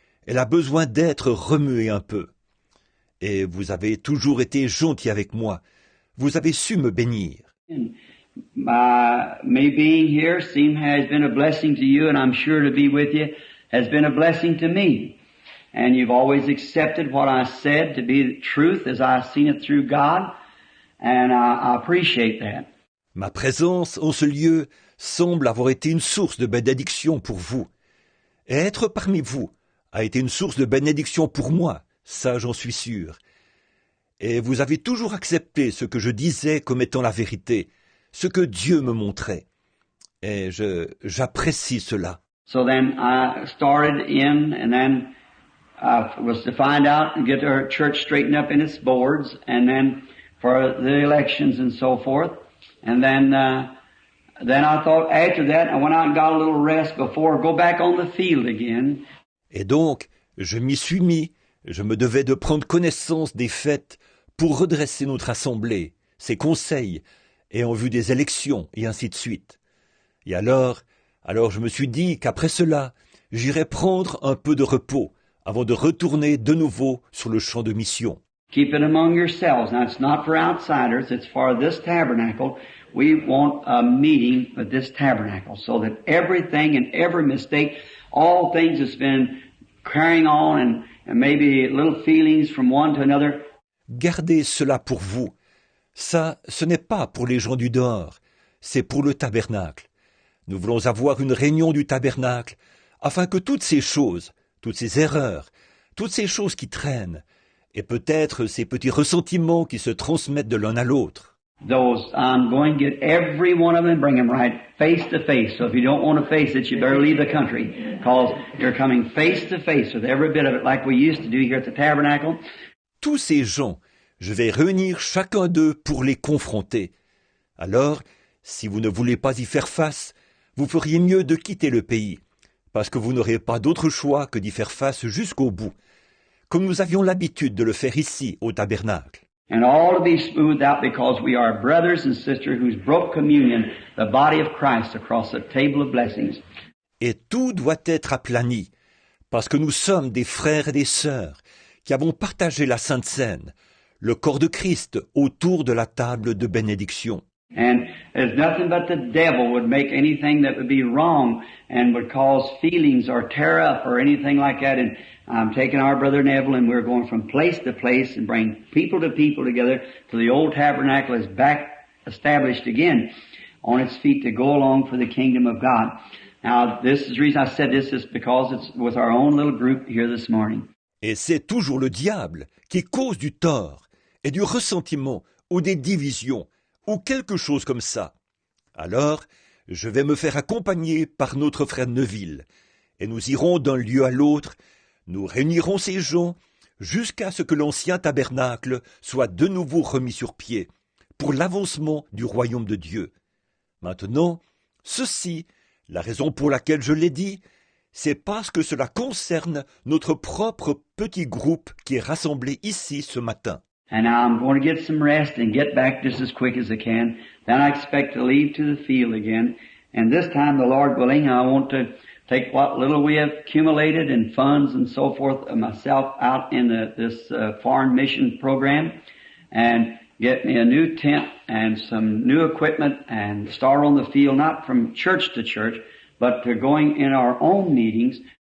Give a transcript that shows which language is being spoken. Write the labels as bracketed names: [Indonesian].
[French] Elle a besoin d'être remuée un peu. Et vous avez toujours été gentil avec moi. Vous avez su me bénir. [English] Me being here has been a blessing to you, and I'm sure to be with you has been a blessing to me. And you've always accepted what I said to be the truth as I've seen it through God, and I appreciate that. [French] Ma présence en ce lieu semble avoir été une source de bénédiction pour vous. Et être parmi vous a été une source de bénédiction pour moi, ça j'en suis sûr. Et vous avez toujours accepté ce que je disais comme étant la vérité, ce que Dieu me montrait. Et j'apprécie cela. [English] So then I started in, and then was to find out and get our church straightened up in its boards, and then for the elections and so forth. And then I thought after that, I went out and got a little rest before I go back on the field again. [French] Et donc, je m'y suis mis. Je me devais de prendre connaissance des faits pour redresser notre assemblée, ses conseils, et en vue des élections, et ainsi de suite. Et alors je me suis dit qu'après cela, j'irais prendre un peu de repos, avant de retourner de nouveau sur le champ de mission. [English] Keep it among yourselves. Now, it's not for outsiders, it's for this tabernacle. We want a meeting with this tabernacle, so that everything and every mistake, all things that's been carrying on and maybe little feelings from one to another. [French] Gardez cela pour vous. Ça, ce n'est pas pour les gens du dehors, c'est pour le tabernacle. Nous voulons avoir une réunion du tabernacle, afin que toutes ces choses, toutes ces erreurs, toutes ces choses qui traînent, et peut-être ces petits ressentiments qui se transmettent de l'un à l'autre. [English] I'm going to get every one of them and bring them right face to face. So if you don't want to face it, you better leave the country, because you're coming face to face with every bit of it like we used to do here at the tabernacle. [French] Tous ces gens, je vais réunir chacun d'eux pour les confronter. Alors, si vous ne voulez pas y faire face, vous feriez mieux de quitter le pays, parce que vous n'aurez pas d'autre choix que d'y faire face jusqu'au bout, comme nous avions l'habitude de le faire ici, au tabernacle. [English] And all to be smoothed out because we are brothers and sisters who's broke communion, the body of Christ, across the table of blessings. [French] Et tout doit être aplani, parce que nous sommes des frères et des sœurs qui avons partagé la Sainte Seine, le corps de Christ autour de la table de bénédiction. [English] And there's nothing but the devil would make anything that would be wrong and would cause feelings or tear up or anything like that. And I'm taking our brother Neville and we're going from place to place and bring people to people together till the old tabernacle is back established again on its feet to go along for the kingdom of God. Now, this is the reason I said this is because it's with our own little group here this morning. [French] Et c'est toujours le diable qui cause du tort et du ressentiment ou des divisions ou quelque chose comme ça. Alors, je vais me faire accompagner par notre frère Neville, et nous irons d'un lieu à l'autre, nous réunirons ces gens jusqu'à ce que l'ancien tabernacle soit de nouveau remis sur pied, pour l'avancement du royaume de Dieu. Maintenant, ceci, la raison pour laquelle je l'ai dit, c'est parce que cela concerne notre propre petit groupe qui est rassemblé ici ce matin. [English] And now I'm going to get some rest and get back just as quick as I can. Then I expect to leave to the field again. And this time, the Lord willing, I want to take what little we have accumulated in funds and so forth of myself out in this foreign mission program and get me a new tent and some new equipment and start on the field, not from church to church, but to going in our own meetings.